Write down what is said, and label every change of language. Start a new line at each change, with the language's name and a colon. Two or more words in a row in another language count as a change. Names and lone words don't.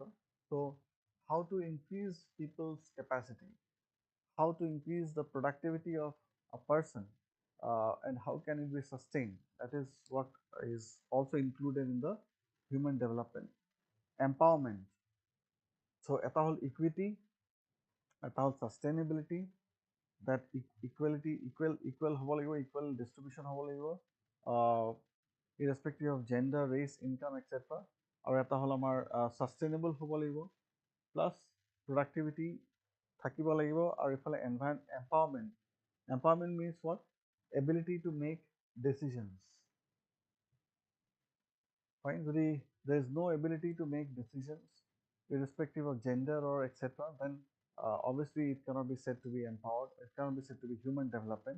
English: So, how to increase people's capacity, how to increase the productivity of a person, and how can it be sustained? That is what is also included in the human development. Empowerment. So,
Assamese: এটা হ'ল equity, এটা হ'ল sustainability,
English: that equal
Assamese: হ'ব লাগিব,
English: equal distribution
Assamese: হ'ব লাগিব,
English: irrespective of gender, race, income, etc.
Assamese: আৰু এটা হ'ল আমাৰ sustainable হ'ব লাগিব,
English: plus productivity
Assamese: থাকিব লাগিব, আৰু ইফালে empowerment.
English: Empowerment means what? Ability to make decisions. Fine, যদি there is no ability to make decisions, irrespective of gender or etc., then obviously it cannot be said to be empowered, it cannot be said to be human development.